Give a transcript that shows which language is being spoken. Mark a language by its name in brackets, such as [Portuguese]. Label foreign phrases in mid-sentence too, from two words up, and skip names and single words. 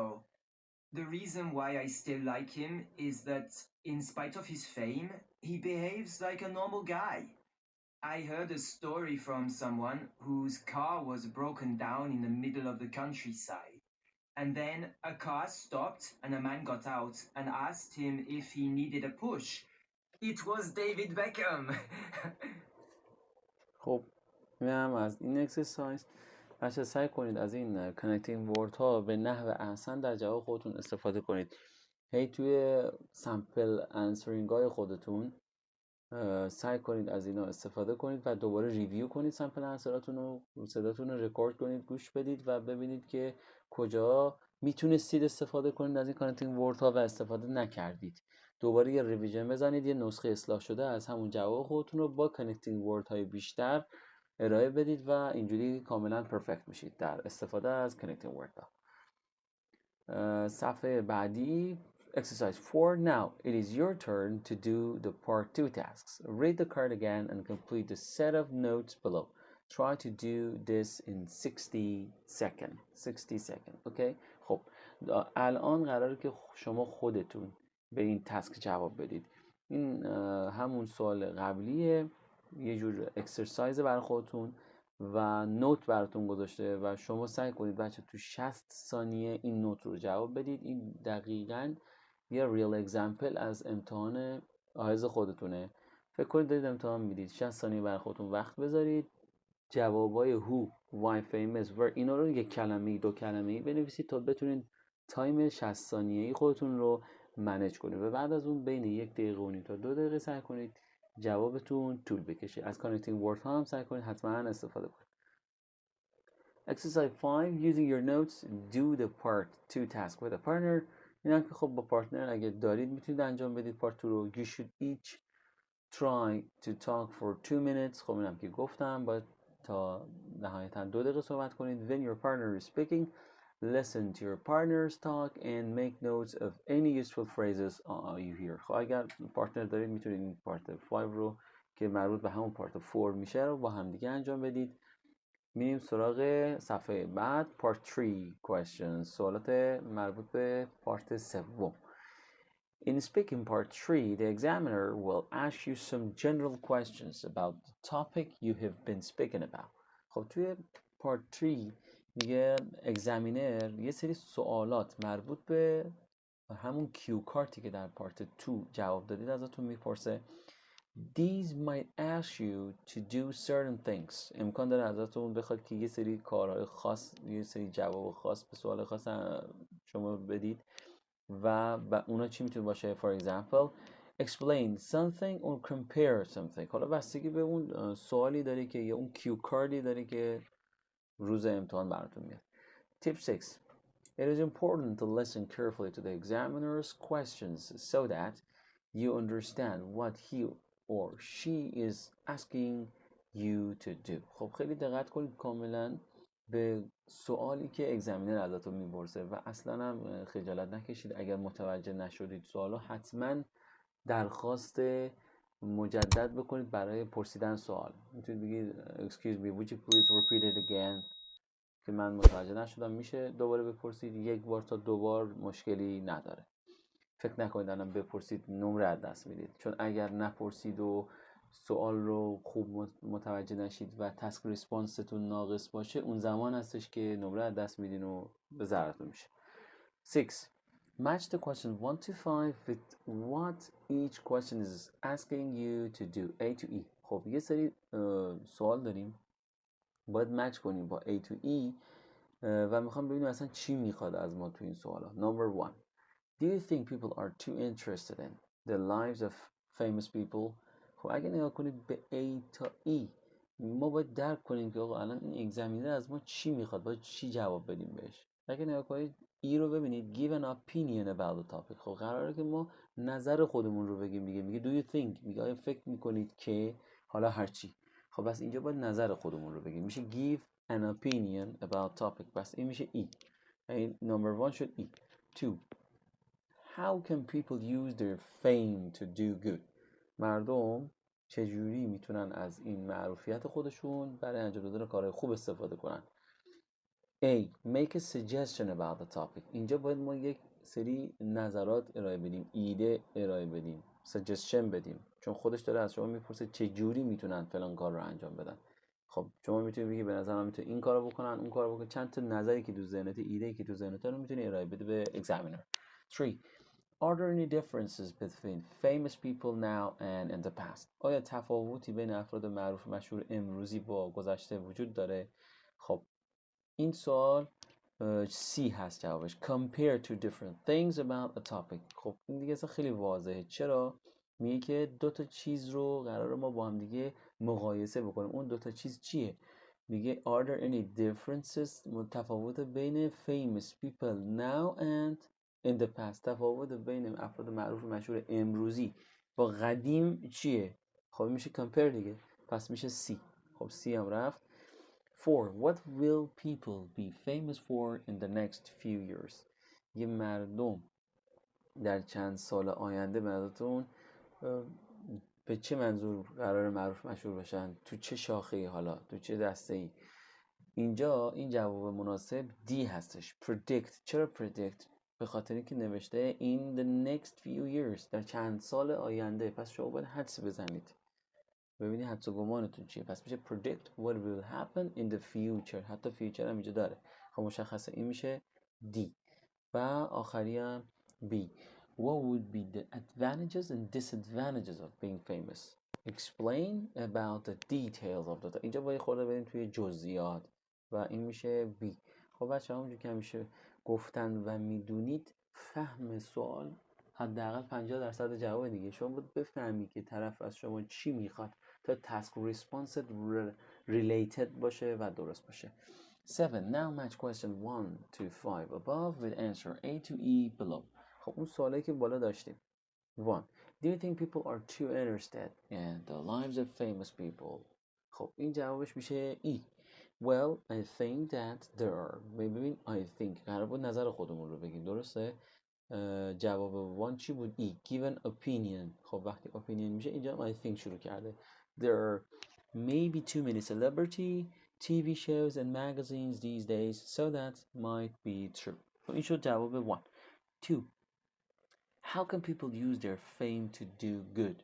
[English] The reason why I still like him is that, in spite of his fame, he behaves like a normal guy. I heard a story from someone whose car was broken down in the middle of the countryside. And then a car stopped and a man got out and asked him if he needed a push. It was David Beckham. [Persian] خب این هم از این اکسرسایز. بچه سعی کنید از این [English] connecting word [Persian] ها به نحو احسن در جواب خودتون استفاده کنید. هی توی [English] sample answering [Persian] های خودتون سعی کنید از اینا استفاده کنید و دوباره ریویو کنید سمپل انسراتون رو، صداتون رو رکورد کنید، گوش بدید و ببینید که کجا میتونستید استفاده کنید از این [English] connecting word [Persian] ها و استفاده نکردید. دوباره یه ریویژن بزنید، یه نسخه اصلاح شده از همون جواب خودتون رو با [English] connecting word [Persian] های بیشتر ارائه بدید و اینجوری کاملا پرفکت میشید در استفاده از [English] connecting word [Persian] ها. صفحه بعدی Exercise 4. [English] Now it is your turn to do the part 2 tasks. Read the card again and complete the set of notes below. Try to do this in 60 seconds. 60 seconds. Okay? [Persian] خب الان قراره که شما خودتون به این تسک جواب بدید. این همون سوال قبلیه، یه جور اکسرسایز برای خودتون و نوت براتون گذاشته و شما سعی کنید بچه تو 60 ثانیه این نوت رو جواب بدید. این دقیقاً یه [English] real example [Persian] از امتحان آیلتس خودتونه. فکر کنید دارید امتحان میدید، 60 ثانیه برای خودتون وقت بذارید، جوابای [English] who, why, famous, where [Persian] اینا رو یک کلمه‌ای دو کلمه‌ای بنویسید تا بتونید تایم 60 ثانیه‌ای خودتون رو منیج کنید و بعد از اون بین 1 دقیقه و نیم تا 2 دقیقه سعی کنید جوابتون طول بکشه. از [English] connecting word [Persian] ها هم سعی کنید حتما استفاده کنید. [English] Exercise 5. Using your notes, do the part 2 task with a partner. [Persian] اینا که خب با پارتنر اگه دارید میتونید انجام بدید پارت 2 رو. [English] You should each try to talk for 2 minutes. [Persian] خب اینم که گفتم باید تا نهایتا 2 دقیقه صحبت کنید. [English] When your partner is speaking, listen to your partner's talk and make notes of any useful phrases you hear. [Persian] خب اگر پارتنر دارید میتونید این پارت 5 رو که مربوط به همون پارت 4 میشه رو با هم دیگه انجام بدید. میریم سراغ صفحه بعد. [English] Part 3 questions. [Persian] سوالات مربوط به پارت 3. [English] In speaking part 3, the examiner will ask you some general questions about the topic you have been speaking about. [Persian] خب توی part 3 میگه اگزامینر یه سری سوالات مربوط به همون [English] cue card [Persian] که در پارت 2 جواب دادید ازتون میپرسه. [English] These might ask you to do certain things. [Persian] امکان داره ازتون بخواد که یه سری کارهای خاص، یه سری جواب خاص به سوال خاص شما بدید و اونا چی میتونه باشه؟ [English] For example, explain something or compare something. [Persian] حالا بستگی به اون سوالی داره که یا اون [English] cue card [Persian] داره که روز امتحان براتون میاد. [English] Tip 6. It is important to listen carefully to the examiner's questions so that you understand what he or she is asking you to do. [Persian] خب خیلی دقت کنید کاملا به سوالی که اگزامینر ازتون میپرسه و اصلا هم خجالت نکشید اگر متوجه نشدید سوالو، حتما درخواست مجدد بکنید برای پرسیدن سوال. میتونید بگید [English] excuse me, would you please repeat it again [Persian] که من متوجه نشدم، میشه دوباره بپرسید. 1 بار تا 2 بار مشکلی نداره. فکر نکنید الان بپرسید نمره از دست میدید، چون اگر نپرسید و سوال رو خوب متوجه نشید و تاسک ریسپانستون ناقص باشه، اون زمان هستش که نمره از دست میدین و به ضررتون میشه. [English] 6. Match the question 1 to 5 with what each question is asking you to do. A to E. [Persian] خب یه سری سوال داریم باید مچ کنیم با [English] A to E [Persian] و میخوام ببینیم اصلا چی میخواد از ما تو این سوالا. [English] Number 1. Do you think people are too interested in the lives of famous people? [Persian] خب اگه نگاه کنید به A تا E ما باید درک کنیم که آقا الان این اگزمینر از ما چی میخواد، باید چی جواب بدیم بهش. اگه نگاه کنید E رو ببینید [English] give an opinion about the topic. [Persian] خب قراره که ما نظر خودمون رو بگیم دیگه. میگه [English] do you think، [Persian] میگه آیا فکر میکنید که، حالا هرچی. خب بس اینجا باید نظر خودمون رو بگیم، میشه [English] give an opinion about topic. [Persian] بس این میشه E. این number 1 شد E. 2. [English] How can people use their fame to do good? [Persian] مردم چجوری میتونن از این معروفیت خودشون برای انجام دادن کارهای خوب استفاده کنن؟ [English] A. Make a suggestion about the topic. [Persian] اینجا باید ما یک سری نظرات ارائه بدیم، ایده ارائه بدیم، suggestion بدیم، چون خودش داره از شما میپرسه چجوری میتونن فلان کار رو انجام بدن. خب شما میتونید بگی به نظرم میتونن این کارو بکنن، اون کارو بکنن. چند تا نظری که تو ذهنت، ایده‌ای که تو ذهنت رو میتونی ارائه بده به examiner. 3. [English] Are there any differences between famous people now and in the past? [Persian] آیا تفاوتی بین افراد معروف و مشهور امروزی با گذشته وجود داره؟ خب این سوال C هست جوابش. [English] Compare two different things about a topic. [Persian] خب این دیگه اصلا خیلی واضحه. چرا؟ میگه که دو تا چیز رو قراره ما با هم دیگه مقایسه بکنیم. اون دو تا چیز چیه؟ میگه [English] Are there any differences؟ [Persian] تفاوت بین [English] famous people now and in the past. [Persian] تفاوت بین افراد معروف و مشهور امروزی با قدیم چیه؟ خب میشه compare دیگه. پس میشه C. خب C هم رفت. [English] 4. What will people be famous for in the next few years? [Persian] یه مردم در چند سال آینده براتون به چه منظور قرار معروف مشهور بشن؟ تو چه شاخه‌ای، حالا تو چه دسته‌ای؟ اینجا این جواب مناسب D هستش. Predict. چرا predict؟ به خاطر اینکه نوشته [English] in the next few years، [Persian] در چند سال آینده. پس شما باید حدس بزنید، ببینید حدس و گمانتون چیه. پس میشه [English] predict what will happen in the future. [Persian] حتی future هم اینجا داره. خب مشخصه این میشه D. و آخری هم B. [English] What would be the advantages and disadvantages of being famous? Explain about the details of the. [Persian] اینجا باید خورده بریم توی جزئیات و این میشه B. خب بچه همونجور که همیشه گفتن و میدونید فهم سوال حداقل 50% جواب دیگه. شما باید بفهمی که طرف از شما چی میخواد تا تاسک ریسپانست related باشه و درست باشه. 7. [English] Now match question 1 to 5 above with answer A to E below. [Persian] خب اون سوالی که بالا داشتیم. [English] 1. Do you think people are too interested in the lives of famous people? [Persian] خب این جوابش میشه E. [English] Well, I think that there are. [Persian] ببین [English] I think [Persian] قرار بود نظر خودمون رو بگیم، درسته؟ جواب 1 چی بود؟ E. [English] Give an opinion. [Persian] خب وقتی opinion میشه اینجا [English] I think [Persian] شروع کرده. [English] There are maybe too many celebrity TV shows and magazines these days, so that might be true. [Persian] این شد جواب 1. 2. [English] How can people use their fame to do good?